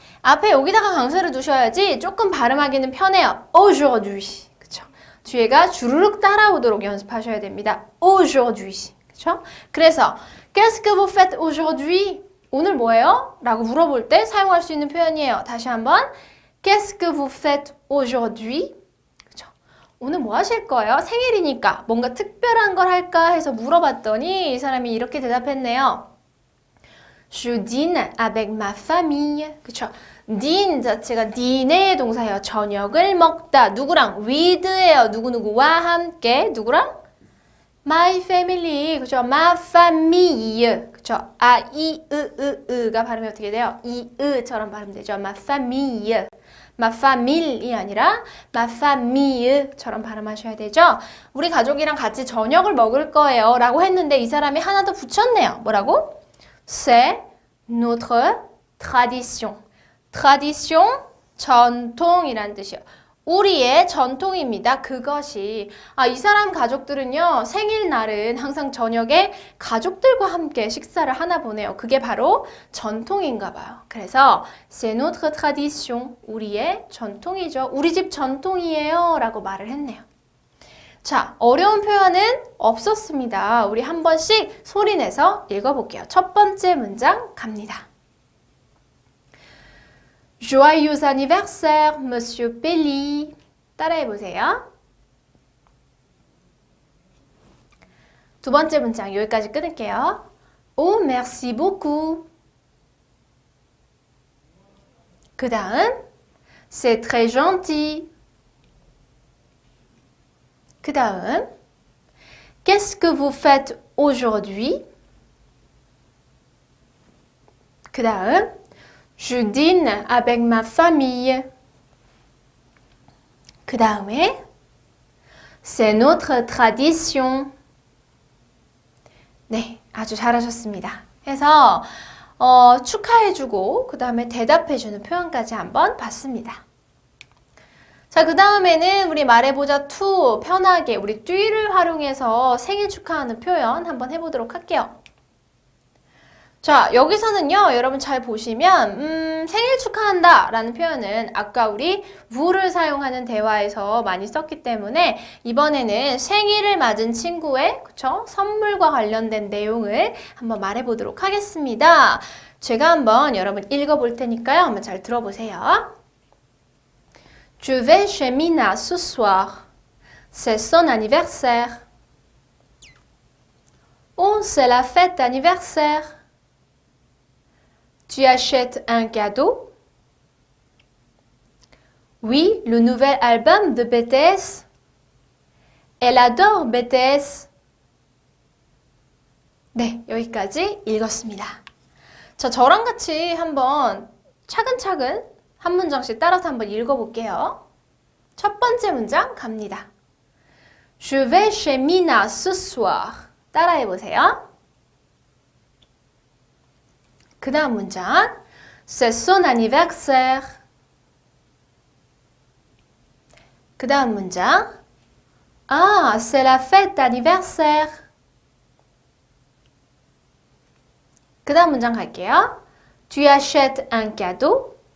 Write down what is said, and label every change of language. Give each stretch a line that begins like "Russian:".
Korean: 앞에 여기다가 강세를 두셔야지 조금 발음하기는 편해요.
French: aujourd'hui.
Korean: 그쵸? 뒤에가 주르륵 따라오도록 연습하셔야 됩니다.
French: aujourd'hui.
Korean: 그쵸?
French: 그래서 Qu'est-ce que vous faites aujourd'hui?
Korean: 오늘 뭐예요? 라고 물어볼 때 사용할 수 있는 표현이에요. 다시 한번
French: Qu'est-ce que vous faites aujourd'hui?
Korean: 그쵸? 오늘 뭐 하실 거예요? 생일이니까 뭔가 특별한 걸 할까 해서 물어봤더니 이 사람이 이렇게 대답했네요.
French: Je dîne avec ma famille.
Korean: 그쵸? dîne 자체가 dîner 동사예요. 저녁을 먹다. 누구랑? with예요. 누구누구와 함께. 누구랑?
English: my family.
Korean: 그쵸?
French: ma famille. 그쵸?
Korean: 이가 발음이 어떻게 돼요? 이처럼 발음되죠. ma famille.
French: ma famille
Korean: 이 아니라 ma famille처럼 발음하셔야 되죠. 우리 가족이랑 같이 저녁을 먹을 거예요. 라고 했는데 이 사람이 하나 더 붙였네요. 뭐라고?
French: C'est notre tradition. tradition,
Korean: 전통이란 뜻이에요. 우리의 전통입니다. 그것이. 이 사람 가족들은요, 생일날은 항상 저녁에 가족들과 함께 식사를 하나 보네요. 그게 바로 전통인가 봐요. 그래서
French: c'est notre tradition.
Korean: 우리의 전통이죠. 우리 집 전통이에요. 라고 말을 했네요. 자, 어려운 표현은 없었습니다. 우리 한 번씩 소리내서 읽어볼게요. 첫 번째 문장 갑니다.
French: Joyeux anniversaire, Monsieur Pelli.
Korean: 따라해보세요. 두 번째 문장 여기까지 끊을게요.
French: Oh, merci beaucoup.
Korean: 그 다음
French: C'est très gentil.
Korean: 그 다음
French: Qu'est-ce que vous faites aujourd'hui?
Korean: 그 다음
French: Je dîne avec ma famille.
Korean: 그 다음에
French: C'est notre tradition.
Korean: 네, 아주 잘하셨습니다. 해서 축하해주고 그 다음에 대답해주는 표현까지 한번 봤습니다. 자, 그 다음에는 우리 말해보자 2 편하게 우리 뚜를 활용해서 생일 축하하는 표현 한번 해보도록 할게요. 자, 여기서는요, 여러분 잘 보시면 생일 축하한다 라는 표현은 아까 우리 wo를 사용하는 대화에서 많이 썼기 때문에 이번에는 생일을 맞은 친구의 그쵸? 선물과 관련된 내용을 한번 말해보도록 하겠습니다. 제가 한번 여러분 읽어볼 테니까요. 한번 잘 들어보세요.
French: Je vais chez Mina ce soir. C'est son anniversaire. Oh, c'est la fête d'anniversaire. Tu achètes un cadeau? Oui, le nouvel album de BTS. Elle adore BTS.
Korean: 네, 여기까지 읽었습니다. 자, 저랑 같이 한번 차근차근 한 문장씩 따라서 한번 읽어볼게요. 첫 번째 문장 갑니다.
French: Je vais chez Mina ce soir.
Korean: 따라해보세요. 그 다음 문장
French: C'est son anniversaire.
Korean: 그 다음 문장
French: Ah, c'est la fête d'anniversaire.
Korean: 그 다음 문장 갈게요.
French: Tu achètes un cadeau?